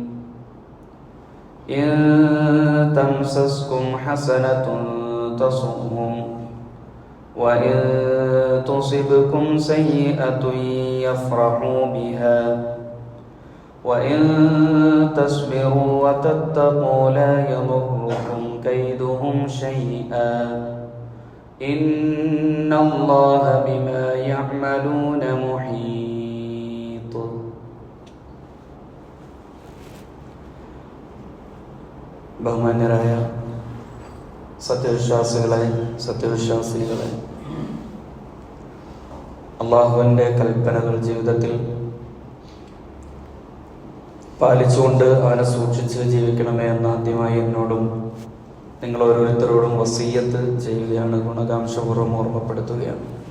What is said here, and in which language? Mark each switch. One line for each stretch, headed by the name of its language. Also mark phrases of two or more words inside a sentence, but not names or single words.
Arabic: إن تمسسكم حسنة تسؤهم وإن تصبكم سيئة يفرحوا بها وإن تصبروا وتتقوا لا يضركم كيدهم شيئا إن الله بما يعملون محيط.
Malayalam: ബഹുമാന്യരായ സത്യവിശ്വാസികളെ, അള്ളാഹുവിൻ്റെ കൽപ്പനകൾ ജീവിതത്തിൽ പാലിച്ചുകൊണ്ട് അവനെ സൂക്ഷിച്ച് ജീവിക്കണമേ എന്ന് ആദ്യമായി എന്നോടും നിങ്ങൾ ഓരോരുത്തരോടും വസീയത്ത് ചെയ്യുകയാണ്, ഗുണകാംക്ഷപൂർവ്വം ഓർമ്മപ്പെടുത്തുകയാണ്.